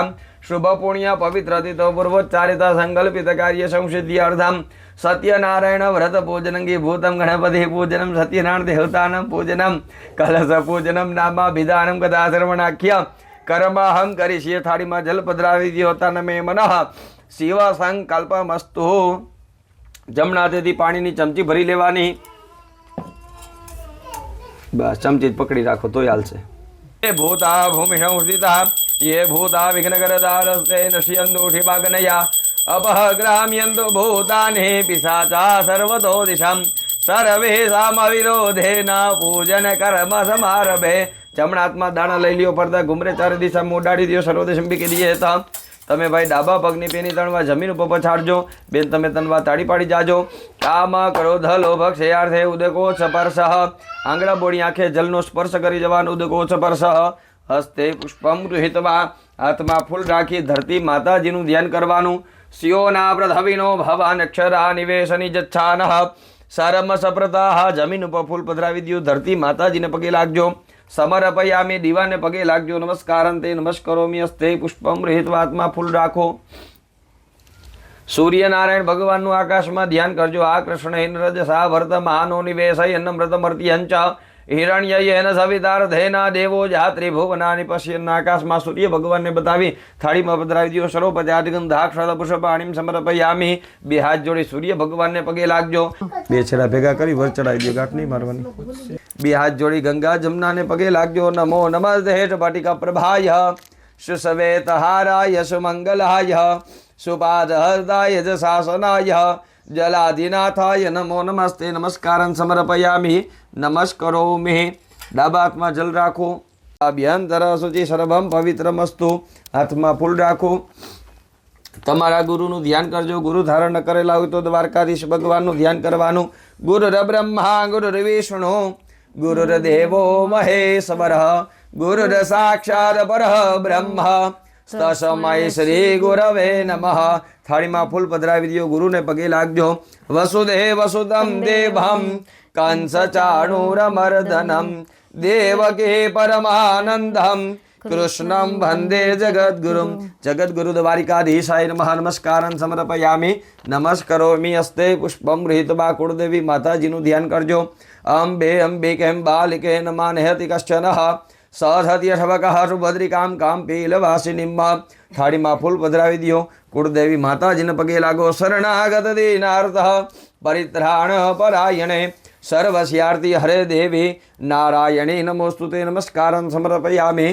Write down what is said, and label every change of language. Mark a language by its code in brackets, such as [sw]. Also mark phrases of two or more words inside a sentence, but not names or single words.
[sa] शुभ पुण्य पवित्र तिथो पूर्वोच्चारित संकल्पित कार्य संसिद्ध्यर्थं सत्यनारायण व्रत पूजनंगी भूतम गणपति पूजनम सत्यनारायण देवतानं पूजनम कलश पूजनम नामाभिधानम कथाश्रवणाख्य कर्महं करिष्ये [gu] થાડી મેં જલ પધરાવી [sa] द्योता न मे मनः शिव संकल्पमस्तु [gu] જમણાથેથી પાણીની ચમચી ભરી લેવાની બસ ચમચી પકડી રાખો તો હાલશે [sa] ये भूता भूमिशं स्थिता ये भूता विघ्नकरदारस्ते नश्यन्तु शिवाग्नया अपहग्राम्यन्तु भूतानि पिशाचा सर्वतो दिशं सर्वेषामविरोधेन पूजन कर्म समारभे [gu] જમણાત્મા દાણા લઈ લિયો પરદા ઘુમરે ચારે દિશા મોડાડી દિયો સર્વદેશ અંબિકે દિએ તમે ભાઈ ડાબા પગની પેની તણવા જમીન પર પછાડજો બેન તમે તનવા તાડી પાડી જાજો [sa] काम क्रोध लोभ क्षयार्थे उदको स्पर्शः [gu] આંગડા બોડી આંખે જલનો સ્પર્શ કરી જવાન [sa] उदको स्पर्शः हस्ते पुष्पम गृहीत्वा [gu] હાથમાં ફૂલ રાખી ધરતી માતાજીનું ધ્યાન કરવાનું [sa] स्योना प्रधविनो भवान अक्षरा निवेशनी जच्छानः सरम सप्रताः [gu] જમીન પર ફૂલ પધરાવી દો ધરતી માતાજી ને પગે લાગજો સમર્પયામી દીવા ને પગે લાગજો [sa] नमस्कारंते नमस्करोमि हस्ते पुष्पम गृहीत्वा [gu] હાથમાં ફૂલ રાખો સૂર્યનારાયણ ભગવાન નુ આકાશ મેં ધ્યાન કરજો [sa] आ कृष्ण रजसा वर्तमानो निवेशयन् मृतमर्त्यञ्च हिरण्ययेन सवितार्धेना देवो जात्री भुवनानि पश्यन् [gu] આકાશ મેં સૂર્ય ભગવાન ને બતાવી થાડી મેં પધરાવી દિયો [sa] सरोपजागंधाक्षर पुष्पाणिं समर्पयामी [gu] બે હાથ જોડી સૂર્ય ભગવાન ને પગે લાગજો બે છેડા ભેગા કરી વર ચઢાઈ દિયો ગાંઠ નહીં મારવાની બે હાથ જોડી ગંગા જમુના ને પગે લાગજો [sa] नमो नमस्ते स्फटिका प्रभाय सुश्वेतहाराय सुमंगलाय सुपादहृदाय शासनाय जलाधिनाथाय नमो नमस्ते नमस्कारं समर्पयामि नमस्करोमि [gu] ડાબા હાથ મેં જલ રાખો [sa] अभ्यंतर शुचि सर्वम पवित्रमस्तु [gu] હાથ મેં ફૂલ રાખો તમારા ગુરુનું ધ્યાન કરજો ગુરુ ધારણ ન કરેલા હોય તો દ્વારકાધીશ ભગવાનનું ધ્યાન કરવાનું [sa] गुरुर्ब्रह्मा गुरुर्विष्णु गुरुर्देवो महेश्वरः गुरुर्साक्षात् परः ब्रह्म तस्मै श्री गुरवे नमः [gu] થાડી મેં ફૂલ પધરાવી દિયો ગુરુ ને પગે લાગજો [sa] वसुदेव सुतं देवं कंस चाणूरमर्दनं देवकी परमानंदं कृष्णं वंदे जगद्गुरुं जगद्गुरु द्वारिकाधीशाय नमः नमस्कारं समर्पयामि नमस्करोमि हस्ते पुष्पं गृहीत्वा [gu] કુળદેવી માતાજીનું ધ્યાન કરજો [sa] अंबे अंबिके बालिके नमः नेहति कश्चनः सहस्यठवकः सुभद्रिकाम कामपीलवासिनीम [gu] થાળીમાં ફૂલ પધરાવી દો. કુળદેવી માતાજીને પગે લાગો. [sa] शरणागत दीनार्थ परित्राण परायणे सर्वस्यार्थी हरे देवी नारायणी नमोस्तुते नमस्कारं समर्पयामि.